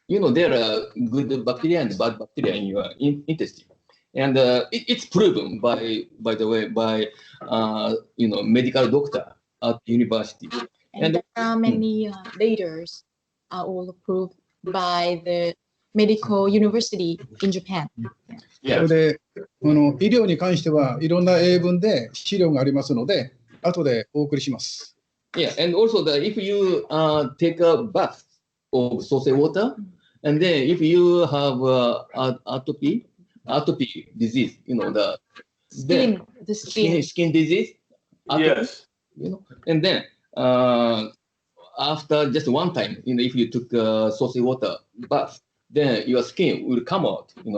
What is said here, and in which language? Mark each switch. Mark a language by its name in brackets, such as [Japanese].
[English] There are good bacteria and bad bacteria in your intestine. And it's proven by the way, by medical doctor at university. And there are many leaders are all approved by the medical university in Japan. [Japanese] それで医療に関してはいろんな英文で資料がありますので、後でお送りします。 [English] Yeah, and also if you take a bath of source water, and then if you have atopy disease, the skin disease, atopy, Yes. And then after just one time, if you took source water bath, then your skin will come out.